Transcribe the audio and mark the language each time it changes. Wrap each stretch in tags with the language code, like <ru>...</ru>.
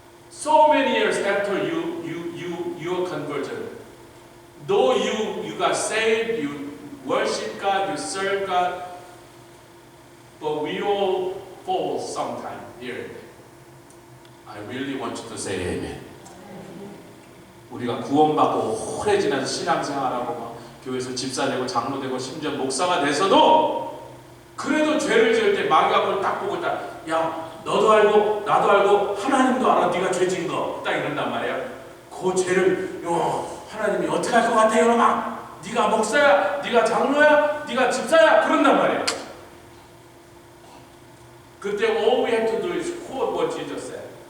<en>So many years after your conversion, though you got saved, you worship God, you serve God, but we all fall sometime here and there. I really want you to say amen.</en> <ko>우리가 구원받고 오래 지나서 신앙생활하고 막 교회에서 집사 되고 장로 되고 심지어 목사가 돼서도 그래도 죄를 지을 때 마귀가 그걸 딱 보고 딱 야 너도 알고 나도 알고 하나님도 알아 네가 죄 지은 거 딱 이런단 말이야. 그 죄를 하나님이 어떻게 할 것 같아 여러분? 네가 목사야, 네가 장로야, 네가 집사야 그런단 말이야. 그때</ko> <en>all we have to do is quote what Jesus said.</en>